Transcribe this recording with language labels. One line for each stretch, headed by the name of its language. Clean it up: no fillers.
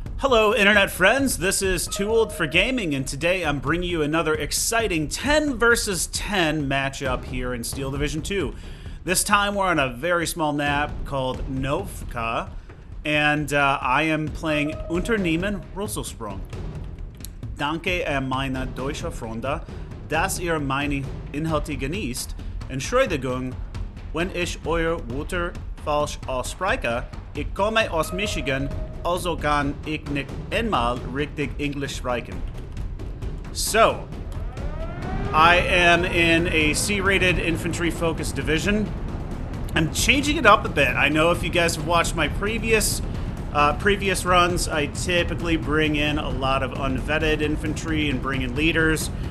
English: Hello internet friends, this is Too Old for Gaming, and today I'm bringing you another exciting 10 versus 10 matchup here in Steel Division 2. This time we're on a very small map called Novka, and I am playing Unternehmen Rösselsprung.
German: Danke meine deutsche Freunde, dass ihr meine Inhalte genießt. Entschuldigung, wenn ich euer Wörter falsch ausspreche. Ich komme aus Michigan, also kann ich nicht einmal richtig English sprechen.
English: So, I am in a C-rated infantry-focused division. I'm changing it up a bit. I know if you guys have watched my previous runs, I typically bring in a lot of unvetted infantry and bring in leaders.